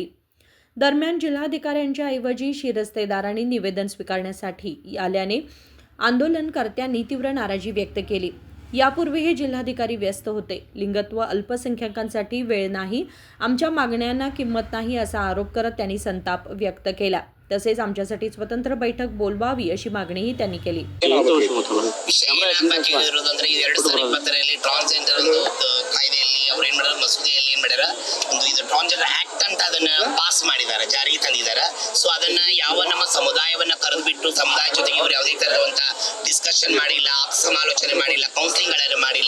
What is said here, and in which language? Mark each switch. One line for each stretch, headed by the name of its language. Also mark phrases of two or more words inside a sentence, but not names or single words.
Marathi: दरम्यान जिल्हाधिकाऱ्यांच्या ऐवजी शिरस्तेदारांनी निवेदन स्वीकारण्यासाठी आल्याने आंदोलनकर्त्यांनी तीव्र नाराजी व्यक्त केली. यापूर्वीही जिल्हाधिकारी व्यस्त होते. लिंगत्व अल्पसंख्याकांसाठी वेळ नाही, आमच्या मागण्यांना किंमत नाही असा आरोप करत त्यांनी संताप व्यक्त केला. तसेच आमच्यासाठी स्वतंत्र बैठक बोलवावी अशी मागणीही त्यांनी केली.
Kannada: ಮಸೂದೆಯಲ್ಲಿ ಏನ್ ಮಾಡ್ಯಾರ ಒಂದು ಇದು
English: transgender act
Kannada: ಅಂತ ಅದನ್ನ ಪಾಸ್ ಮಾಡಿದ್ದಾರೆ, ಜಾರಿಗೆ ತಂದಿದ್ದಾರೆ. ಸೊ ಅದನ್ನ ಯಾವ ನಮ್ಮ ಸಮುದಾಯವನ್ನ ಕರೆದು ಬಿಟ್ಟು ಸಮುದಾಯ ಜೊತೆಗೆ ಇವರು ಯಾವುದೇ ತರದಂತ ಡಿಸ್ಕಷನ್ ಮಾಡಿಲ್ಲ, ಸಮಾಲೋಚನೆ ಮಾಡಿಲ್ಲ, ಕೌನ್ಸಿಲಿಂಗ್ ಗಳನ್ನು ಮಾಡಿಲ್ಲ.